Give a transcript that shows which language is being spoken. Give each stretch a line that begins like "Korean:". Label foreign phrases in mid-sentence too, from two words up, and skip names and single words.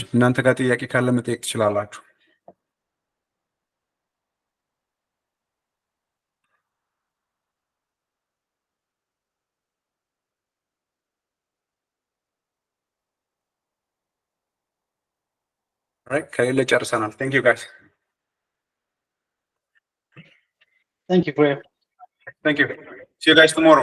Amharic: እናንተ ጋር ጥያቄ ካለ መጠየቅ ትችላላችሁ።
English: all right,
Amharic: ከሌለ ጨርሰናል።
English: thank you guys. Thank you, Graham. Thank you. See you guys tomorrow.